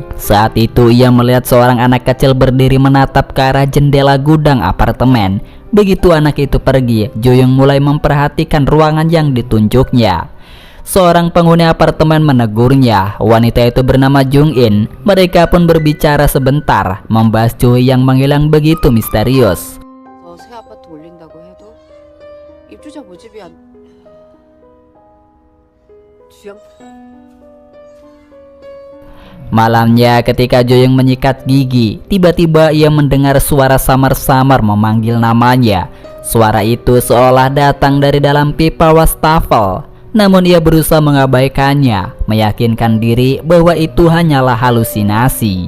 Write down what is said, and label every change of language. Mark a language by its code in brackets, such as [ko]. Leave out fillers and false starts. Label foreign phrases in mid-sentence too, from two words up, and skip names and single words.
[id] Saat itu ia melihat seorang anak kecil berdiri menatap ke arah jendela gudang apartemen. Begitu anak itu pergi, Jo-young mulai memperhatikan ruangan yang ditunjuknya. Seorang penghuni apartemen menegurnya. Wanita itu bernama Jung-in. Mereka pun berbicara sebentar, membahas Ju-hee yang menghilang begitu misterius. [ko] 새 아파트 올린다고 해도 입주자 모집이 안... 주영... [id] Malamnya ketika Jo-young menyikat gigi, tiba-tiba ia mendengar suara samar-samar memanggil namanya. Suara itu seolah datang dari dalam pipa wastafel. Namun ia berusaha mengabaikannya, meyakinkan diri bahwa itu hanyalah halusinasi.